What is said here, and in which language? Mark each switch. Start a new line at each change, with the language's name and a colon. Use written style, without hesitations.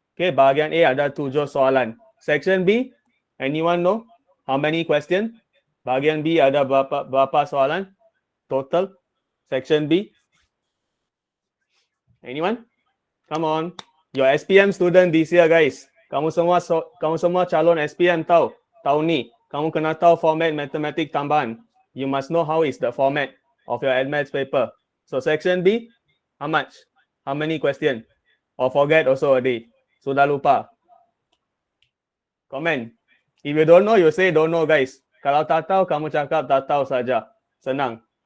English: Okay,
Malay: bahagian A ada 7 soalan.
English: Section B, anyone know how many question?
Malay: Bahagian B ada berapa soalan total? Section B?
English: Anyone? Come on. Your SPM student this year, guys.
Malay: Kamu semua calon SPM tahu. Tahun ni, kamu kena tahu format matematik tambahan.
English: You must know how is the format of your AdMaths paper. So section B, how much? How many question? Or forget also already.
Malay: Sudah lupa.
English: Comment. If you don't know, you say don't know, guys.
Malay: Kalau tak tahu, kamu cakap tak tahu saja. Senang.